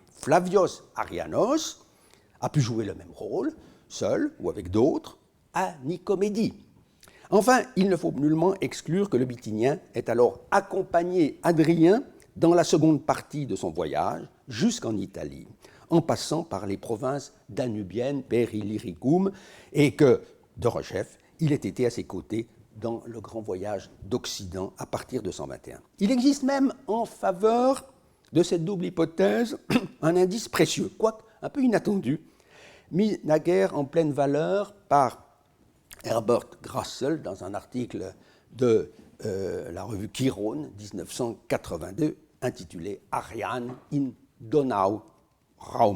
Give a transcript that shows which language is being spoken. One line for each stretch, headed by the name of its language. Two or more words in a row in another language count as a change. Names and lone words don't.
French: Flavios Arianos a pu jouer le même rôle, seul ou avec d'autres, à Nicomédie. Enfin, il ne faut nullement exclure que le Bithynien ait alors accompagné Adrien dans la seconde partie de son voyage jusqu'en Italie, en passant par les provinces danubiennes,
Latin: per Illyricum,
French: et que, de rechef, il ait été à ses côtés dans le grand voyage d'Occident à partir de 121. Il existe même en faveur de cette double hypothèse un indice précieux, quoique un peu inattendu, mis naguère en pleine valeur par Herbert Grassel dans un article de la revue Chiron 1982 intitulé Arian in Donau Raum.